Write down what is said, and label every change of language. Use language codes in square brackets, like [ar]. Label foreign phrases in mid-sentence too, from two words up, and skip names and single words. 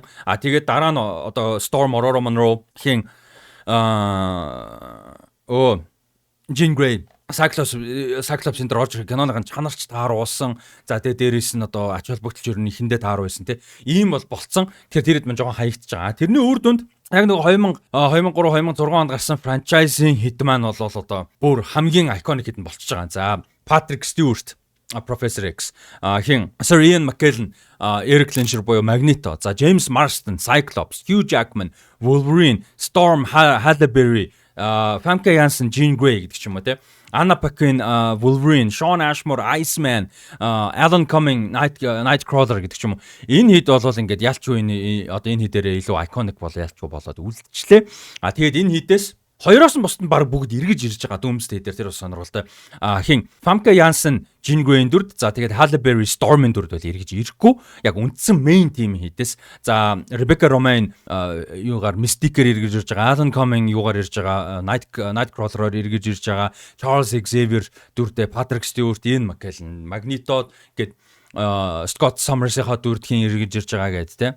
[mn] Тэгээд дараа нь одоо Storm, Aurora Monroe хин Jean Grey Cyclops-ын дээр орж ирэх киноныхын чанарч тааруулсан. За тэгээ дээрээс нь одоо ач холбогдолч ер нь ихэндээ тааруу байсан те. Ийм бол болцсон. Тэгэхээр тэрэд мань жоохон хаягдчихж байгаа. Тэрний үр дүнд яг нэг 2003 2006 онд гарсан франчайзын хит маань бол одоо бүр хамгийн iconic хит нь болчихж байгаа. За Patrick Stewart, Professor X, хин Sir Ian McKellen, Eric Lensher буюу Magneto, за James Marsden, Cyclops, Hugh Jackman, Wolverine, Storm, Halle Berry, Famke Janssen, Jean Grey гэдэг ч юм уу те. Anna Paquin, Wolverine, Shawn Ashmore, Iceman, Alan Cumming, Nightcrawler гэдэг ч юм уу. Энэ хэд бол ингээд ялчгүй одоо энэ хэдээрээ илүү iconic бол ялчгүй болоод үлдчихлээ. Тэгээд энэ хэдээс Хоёроос нь бусд нь баг бүгд эргэж ирж байгаа Doomsday дээр тэр бас сонирхолтой. Хин Famke Janssen, Jean Grey дүрд, за тэгээд Halle Berry, Storm дүрд бол эргэж ирэхгүй. Яг үндсэн [en] main team [mn] хийдээс. За Rebecca Romijn юугаар Mystique-ээр эргэж ирж байгаа, Alan Cumming юугаар ирж байгаа, Nightcrawler-оор эргэж ирж байгаа, Charles Xavier дүрдээ, Patrick Stewart, Ian McKellen, Magneto гэд Scott Summers-ийнхаа дүрдхийн эргэж ирж байгаа гэдэг те.